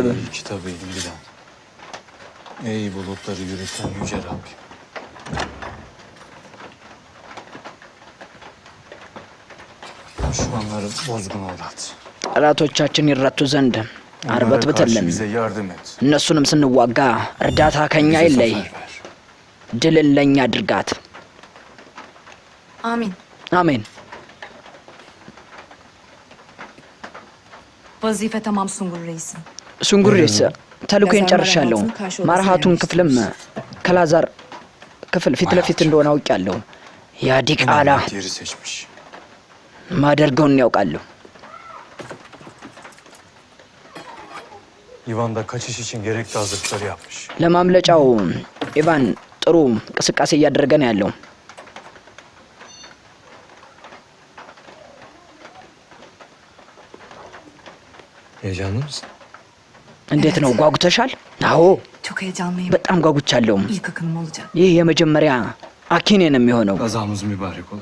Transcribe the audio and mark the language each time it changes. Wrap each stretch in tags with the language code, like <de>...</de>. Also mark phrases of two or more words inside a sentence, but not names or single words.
<tr>Kitabı indiren. Ey bulutları yürüten yüce Rabbim. Düşmanları bozgun uğrat.</tr> <am>ጠላቶቻችን ይረቱ ዘንድ</am> <tr>Onlara</tr> <am>አርበትብትልን።</am> <tr>karşı bize yardım et.</tr> <am>እነሱንም ስንዋጋ እርዳታ ከኛ</am> <tr>Bize</tr> <am>አይለይ።</am> <tr>zafer ver.</tr> <am>ድልን ለእኛ አድርጋት።</am> <tr>Amin.</tr> <am>አሜን።</am> <tr>Vazife tamam Sungur Reis'im.</tr> <am>ሱንጉሬስ ተልኮን ጨርሻለሁ። ማርሃቱን ክፍልም ከላዛር ክፍል ፊት ለፊት እንደሆነ አውቄያለሁ። ያ ዲቃላ</am> <tr>Emanet yeri seçmiş.</tr> <am>ማደርገውን ያውቃለሁ።</am> <tr>Ivan da kaçış için gerekli hazırlıkları yapmış.</tr> <am>ለማምለጫው ኢቫን ጥሩ እንቅስቃሴ እያደረገ ነው ያለው።</am> <tr>Heyecanlı mısın?</tr> <am>እንዴት ነው ጓጉተሻል? አዎ</am> <tr>Çok heyecanlıyım.</tr> <am>በጣም ጓጉቻለሁ።</am> <tr>İlk akınım olacak.</tr> <am>ይህ የመጀመሪያ አኪኔን የሚሆነው።</am> <tr>Kazamız mübarek ola.</tr>